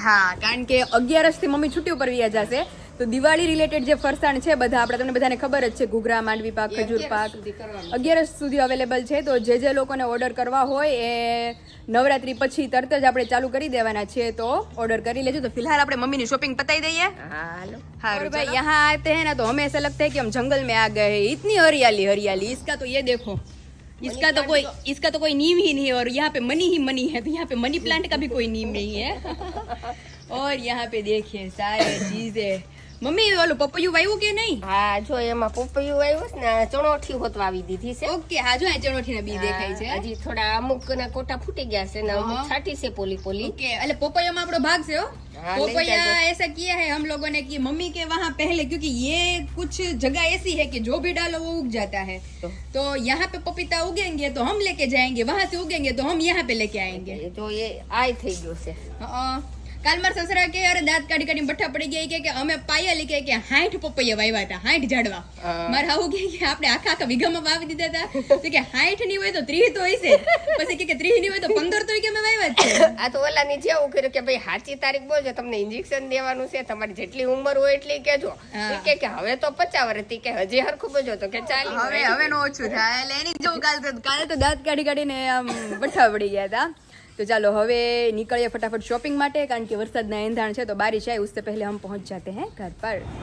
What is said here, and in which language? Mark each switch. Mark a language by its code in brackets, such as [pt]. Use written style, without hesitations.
[gu] હા કારણ કે 11 થી મમ્મી છુટ્ટી ઉપર વ્યા જશે તો દિવાળી રિલેટેડ જે ફરસાણ છે બધા આપણે તમને બધાને ખબર જ છે, ઘૂઘરા, માંડવી પાક, ખજૂર પાક 11 સુધી અવેલેબલ છે. તો જે લોકોને ઓર્ડર કરવા હોય એ નવરાત્રી પછી તરત જ આપણે ચાલુ કરી દેવાના છે, તો ઓર્ડર કરી લેજો. તો फिलहाल આપણે મમ્મીની શોપિંग પતાઈ દઈએ. હાલો [hi] हाँ भाई, यहाँ आते हैं ना तो हमें ऐसा लगता है कि हम जंगल में आ गए हैं. इतनी हरियाली हरियाली, इसका तो ये देखो, इसका तो कोई नीम ही नहीं है. और यहाँ पे मनी ही मनी है, तो यहाँ पे मनी प्लांट का भी कोई नीम नहीं है. और यहाँ पे देखिए सारे चीजें. [gu] मम्मी ઓલું પપૈયું વાવ્યું કે નહીં? હા જો એમાં પપૈયું આવ્યું છે ને, ચણોઠી હોતવાવી દીધી છે. ઓકે, હા જો આ ચણોઠીના બી દેખાય છે. હજી થોડા અમુક ના કોટા ફૂટી ગયા છે ને અમુક છાટી છે પોલી પોલી. ओके, એટલે પોપૈયામાં આપણો ભાગ છે. [hi] हो हाँ, पोपैया ले जाओ। ऐसा किया है हम लोगों ने कि मम्मी के वहाँ पहले, क्योंकि ये कुछ जगह ऐसी है कि जो भी डालो वो उग जाता है. तो यहाँ पे पपीता उगेंगे तो हम लेके जाएंगे, वहाँ से उगेंगे तो हम यहाँ पे लेके आएंगे. [gu] જો એ આય થઈ ગયો છે. કાલ મારા સસરા કે અરે દાંત કાઢી કાઢી બઠ્ઠા પડી ગયા કે અમે પાયા લીકે કે 60 પપૈયા વાવ્યા હતા, 60 ઝાડવા. મારા આવું કે આપણે આખા આખા વીઘામાં વાવી દીધા હતા. તો કે 60 ની હોય તો 30 તો હોય છે, પછી કે 30 ની હોય તો 15 તો કે અમે વાવ્યા જ છે. આ તો ઓલાની જેવું કર્યું કે ભાઈ સાચી તારીખ બોલજો, તમને ઇન્જેક્શન દેવાનું છે, તમારી જેટલી ઉંમર હોય એટલી કેજો. એ કે હવે તો 50 વર્ષથી કે હજી હરખું બોલજો તો કે 40. હવે નો ઓછું થાય. એટલે એની જેવું કાલે તો દાંત કાઢી કાઢીને આમ બઠ્ઠા પડી ગયા હતા. [hi] तो चलो હવે निकलिए फटाफट शॉपिंग [gu] માટે, કારણ કે વરસાદના એંધાણ છે. તો [hi] बारिश आए उससे पहले हम पहुंच जाते हैं घर पर.